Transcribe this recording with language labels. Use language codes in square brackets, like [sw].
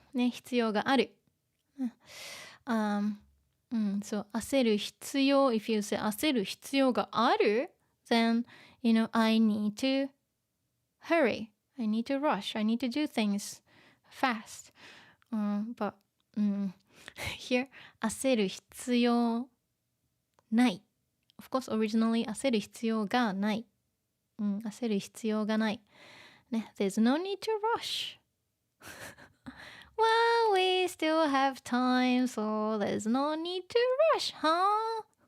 [ja] ね、必要がある。 [en] So 焦る必要 if you say [ja] 焦る必要がある [en] then I need to hurry, I need to rush, I need to do things fast. But here 焦る必要ない of course originally [ja] 焦る必要がない、焦る必要がないね [en] there's no need to rush. Well, we still have time, so there's no need to rush, huh?